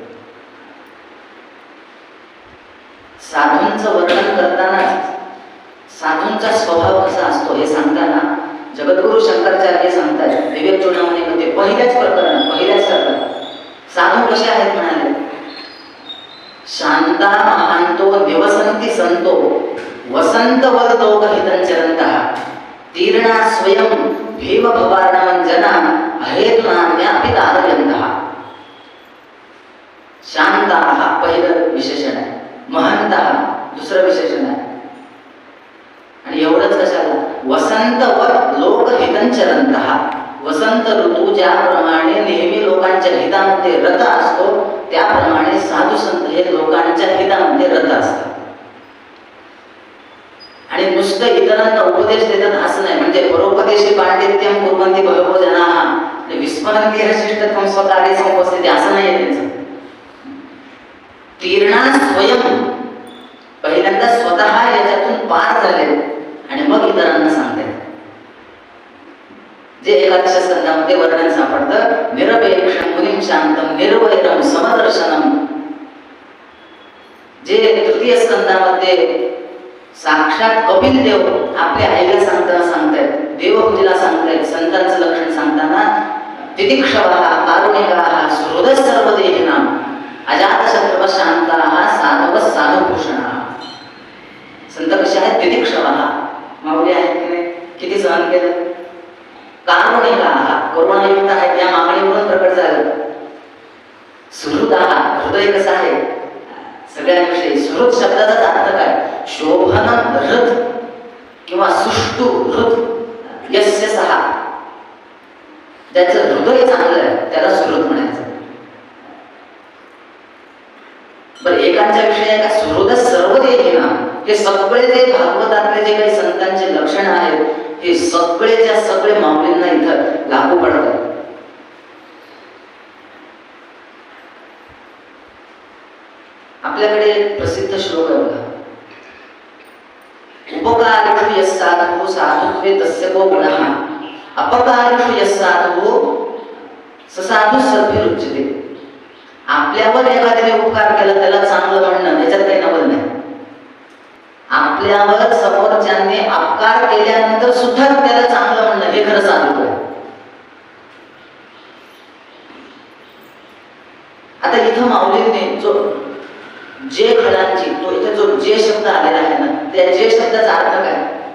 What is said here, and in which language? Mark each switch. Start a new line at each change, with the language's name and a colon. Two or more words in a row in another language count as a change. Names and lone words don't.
Marathi: साधूंचं वर्णन करतानाच साधूंचा स्वभाव कसा असतो हे सांगताना जगद्गुरु शंकराचार्य सांगतात विवेक चूडामणीमध्ये पहिल्याच प्रकरण पहिल्याच शब्दात साधू कसे आहेत म्हणाले,
Sanskrit: शांता महांतो निवसंती संतो वसंत वरदोग हितंचरंतः तीर्णा स्वयं भीम भवार्णवंजना अहेतुना ज्ञापितारयन्तः।
Marathi: शांता हा पहिलं विशेषण आहे, महंतः दुसरं विशेषण आहे। आणि एवढंच कशाला,
Sanskrit: वसंतवत लोक हितंचरंतः,
Marathi: वसंत ऋतू ज्याप्रमाणे नेहमी लोकांच्या हितामध्ये रत असतो त्याप्रमाणे साधू संत हे लोकांच्या हितामध्ये रत असतात। आणि नुसतं इतरांना उपदेश देतात असं नाही, म्हणजे
Sanskrit: परोपदेशी पांडित्यम कुर्वन्ति बहवो जनाः विस्मरन्ति हृशिष्टत्वं स्वकार्ये समुपस्थिती
Marathi: असं नाही आहे त्यांचं।
Sanskrit: तीर्णा स्वयं
Marathi: पहिल्यांदा स्वतः याच्यातून पार झाले आणि मग इतरांना सांगतात। जे 11 स्कंदामध्ये वर्णन सापडतं,
Sanskrit: निरपेक्षं मुनिं शांतं निर्वैरं समदर्शनम।
Marathi: जे 3 स्कंदामध्ये साक्षात कपिल देव आपल्या आईला सांगताना सांगतायत, देवपूजेला सांगतायत संतांचं लक्षण सांगताना
Sanskrit: तितिक्षवः कारुणिकाः सुहृदः सर्वदेहिनां अजातशत्रुवः शान्ताः साधवः साधुभूषणाः.
Marathi: संत कसे आहेत? तितिक्षवः, माऊली आहेत की नाही, किती सहन केलं. कारुणिकाः, करुणायुक्त आहेत, या मागणीवरून प्रकट झालं. सुहृदाः, हृदय कसं आहे सगळ्यांविषयी. सुहृद शब्दाचा अर्थ काय? शोभन हृद किंवा
Sanskrit: सुष्टू हृद यस्य सहा,
Marathi: ज्याचं हृदय चांगलं आहे त्याला सुहृद म्हणायचं. बरं, एकांच्या विषयी आहे का?
Sanskrit: सुहृद सर्वदेहिना,
Marathi: हे सगळे जे भागवतातले जे काही संतांचे लक्षण आहेत हे सगळेच्या सगळे माऊलींना इथं लागू पडतात. आपल्याकडे प्रसिद्ध श्लोक आहे बघा,
Sanskrit: उपकारिषु यः साधुः साधुत्वे तस्य को गुणः अपकारिषु यः साधुः स साधुः सद्भिरुच्यते.
Marathi: आपल्यावर एखाद्याने उपकार केला त्याला चांगलं म्हणणं याच्यात काही नवल नाही. आपल्यावर समोरच्याने अपकार केल्यानंतर सुद्धा त्याला चांगलं म्हणणं हे खरं साधू आहे. आता इथं माऊलीने जो जे खडांची, तो इथे जो जे शब्द आलेला आहे ना, त्या जे शब्दाचा अर्थ काय?